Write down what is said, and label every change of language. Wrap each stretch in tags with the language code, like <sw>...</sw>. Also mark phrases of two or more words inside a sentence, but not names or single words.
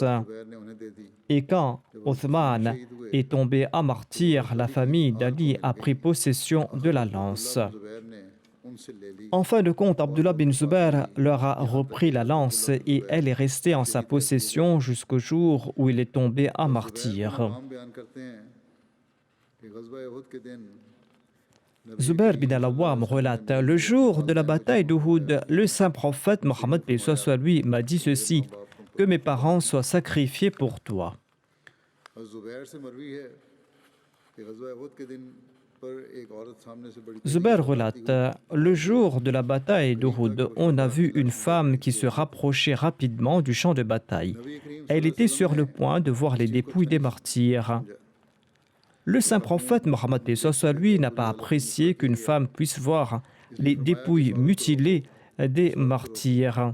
<ur>زبیر نے انہیں دے دی.</ur> <fr>Et quand Othman est tombé à martyr, la famille d'Ali a pris possession de la lance.</fr> <ur>زبیر نے ان سے لے لی.</ur> <fr>En fin de compte, Abdullah bin Zubair leur a repris la lance et elle est restée en sa possession jusqu'au jour où il est tombé à martyr.</fr> <ur>ہم بیان کرتے ہیں کہ غزوہ احد کے دن</ur> <fr>Zubair bin al-Awwam relate, le jour de la bataille d'Uhud, le saint prophète Mohammed paix soit sur lui m'a dit ceci, que mes parents soient sacrifiés pour toi.</fr> <ur>حضرت زبیر سے مروی ہے کہ غزوہ احد کے دن پر ایک عورت سامنے سے بڑی</ur> <fr>Zubair relate, le jour de la bataille d'Uhud, on a vu une femme qui se rapprochait rapidement du champ de bataille. Elle était sur le point de voir les dépouilles des martyrs. Le saint prophète Mohammed paix soit sur lui n'a pas apprécié qu'une femme puisse voir les dépouilles mutilées des martyrs.</fr>